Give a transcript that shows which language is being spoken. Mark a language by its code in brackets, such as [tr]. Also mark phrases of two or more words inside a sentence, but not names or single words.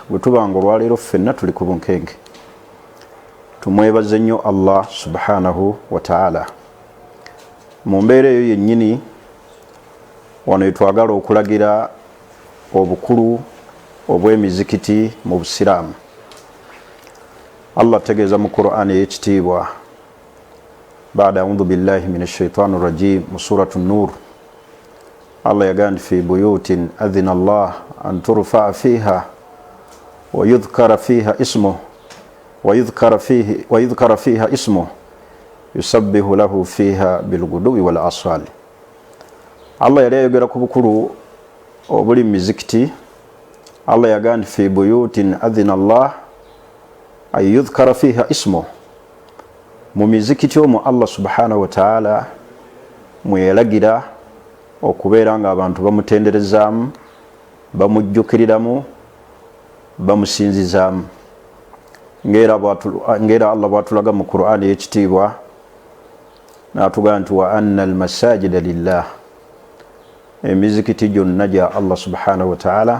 [lg] Bwe tubanga olwaleero ffenna tuli ku bunkenke, tumwebaze nnyo Allah [ar] سبحانه وتعالى. [lg] Mu mbeera eyo yennyini wano yetwagala okulagira obukulu obw'emizikiti mu Busiraamu. Allah tegeeza mu Qur'an ey'ekitiibwa [ar] بعد أعوذ بالله من الشيطان الرجيم في سورة النور الله يقول في بيوت أذن الله أن ترفع فيها ويذكر فيها اسمه يسبح له فيها بالغدو والآصال. [lg] Allah yali ayogera ku bukulu obuli mu mizikiti. [ar] الله يقول في بيوت أذن الله أن يذكر فيها اسمه, [lg] mu mizikiti omwo Allah [ar] سبحانه وتعالى [lg] mweyalagira okubeera nga abantu bamutenderezaamu, bamujjukiriramu, bamusinzizaamu, ng'era Allah bw'atulaga mu Qur'an ey'ekitiibwa n'atugamba nti [ar] وأن المساجد لله, [lg] emizikiti gyonna gya Allah [ar] سبحانه وتعالى.